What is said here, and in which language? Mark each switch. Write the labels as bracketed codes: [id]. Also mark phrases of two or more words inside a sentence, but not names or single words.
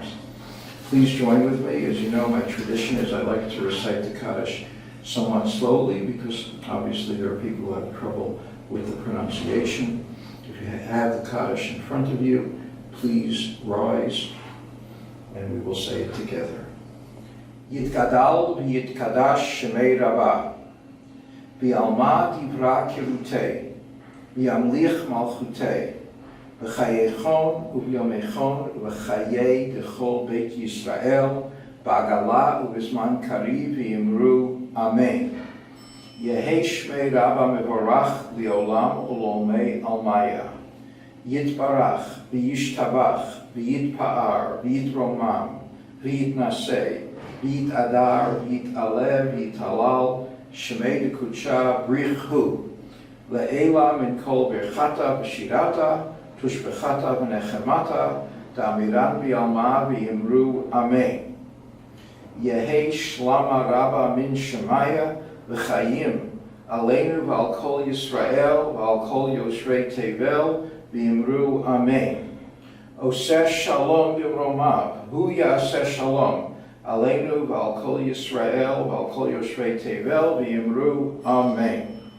[en] Please join with me. As you know, my tradition is I like to recite the Kaddish somewhat slowly, because obviously there are people who have trouble with the pronunciation. If you have the Kaddish in front of you, please rise, and we will say it together. [arc] יתגדל ויתקדש שמה רבא, בעלמא דברא כרעותה, וימליך מלכותה, בחייכון וביומיכון ובחיי דכל בית ישראל, בעגלא ובזמן קריב ואמרו אמן. יהא שמה רבא מברך לעלם ולעלמי עלמיא. יתברך, וישתבח, ויתפאר, ויתרומם, ויתנשא, ויתהדר, ויתעלה, ויתהלל, שמה דקדשא בריך הוא, לעלא מן כל ברכתא ושירתא, תשבחתא ונחמתא, דאמירן בעלמא ואמרו אמן. יהא שלמא רבא מן שמיא, [he] וחיים עלינו ועל כל ישראל ועל כל יושבי תבל [arc] ואמרו אמן. [he] עושה שלום במרומיו, הוא יעשה שלום עלינו ועל כל ישראל ועל כל יושבי תבל ואמרו אמן.